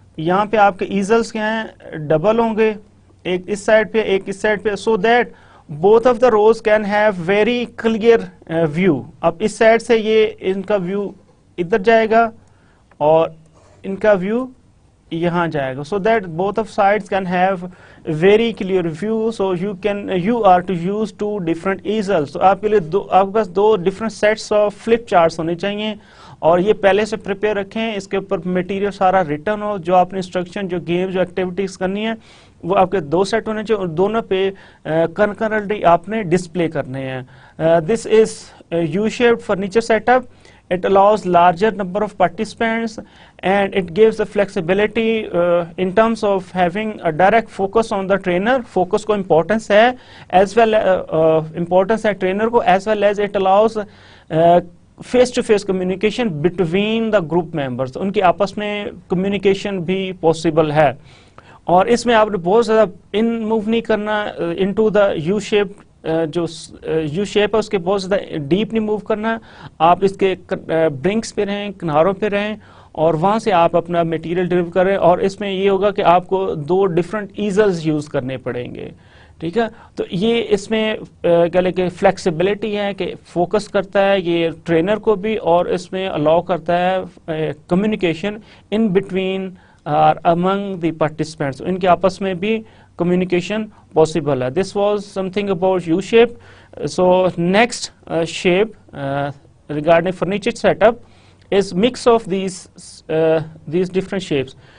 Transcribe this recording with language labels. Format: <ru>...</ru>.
<hi>यहाँ पे आपके easels क्या हैं? Double होंगे, एक इस साइड पे</hi> <en>एक इस साइड पे, so that both of the rows can have very clear view.</en> <hi>अब इस साइड से ये इनका व्यू इधर जाएगा और इनका व्यू यहाँ जाएगा,</hi> <en>so that both of sides can have very clear view. So you are to use two different easels.</en> <hi>तो आपके लिए आपके पास दो</hi> <en>different sets of flip charts</en> <hi>होने चाहिए, और ये पहले से प्रिपेयर रखें. इसके ऊपर मटेरियल सारा रिटर्न हो, जो आपने इंस्ट्रक्शन, जो गेम, जो एक्टिविटीज करनी है वो आपके दो सेट होने चाहिए, और दोनों पे कंकरेंटली आपने डिस्प्ले करने हैं.</hi> <en>This is U-shaped furniture setup. It allows larger number of participants, and it gives the flexibility in terms of having a direct focus on the trainer. Focus को importance है, as well importance है trainer को, as well as it allows face-to-face communication between the group members.</en> <hi>उनकी आपस में communication भी possible है. और इसमें आपने बहुत ज़्यादा इन मूव नहीं करना</hi> <en>into the U-shaped</en> <hi>जो U-shape है उसके बहुत ज़्यादा डीप नहीं मूव करना. आप इसके ब्रिंक्स पे रहें, किनारों पे रहें, और वहाँ से आप अपना मटेरियल डिलीवर करें. और इसमें ये होगा कि आपको दो डिफरेंट ईजल्स यूज़ करने पड़ेंगे. ठीक है, तो ये इसमें क्या लेके फ्लेक्सिबिलिटी है कि फोकस करता है ये ट्रेनर को भी, और इसमें अलाउ करता है कम्युनिकेशन</hi> <en>in between</en> <hi>और</hi> <en>Among the participants.</en> <hi>इनके आपस में भी communication possible.</hi> <en>This was something about U-shape. So next shape regarding furniture setup is mix of these different shapes.</en>